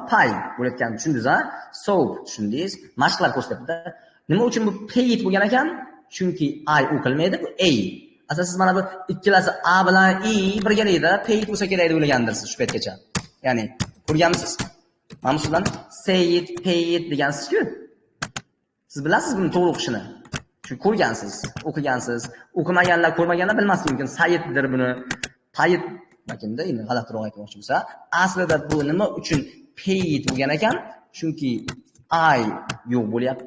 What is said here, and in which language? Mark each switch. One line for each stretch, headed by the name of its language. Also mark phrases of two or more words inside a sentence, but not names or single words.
Uzbek: Pay bo'layotganini tushundingiz-a? Soap tushundingiz? Mashqlar ko'rsatyapti. Nima uchun bu paid bo'lgan ekan? Chunki I o'qilmaydi, bu A. Asosan siz mana bu ikkalasi A bilan I birgalikda paid bo'lsa kerak deb o'ylagandirsiz shu paytgacha. Ya'ni ko'rganmisiz? Mana bu so'zlarni
English: say it, pay it
Uzbek: degansiz-ku. Siz bilasiz buni to'g'ri o'qishini. Chunki ko'rgansiz, o'qigansiz. O'qimaganlar, ko'rmaganlar bilmasligi mumkin. Saytdir buni. Paid makanda endi g'alatiroq aytmoqchi bo'lsa, aslida bu nima uchun paid bo'lgan ekan? Chunki I yo'q bo'lyapti.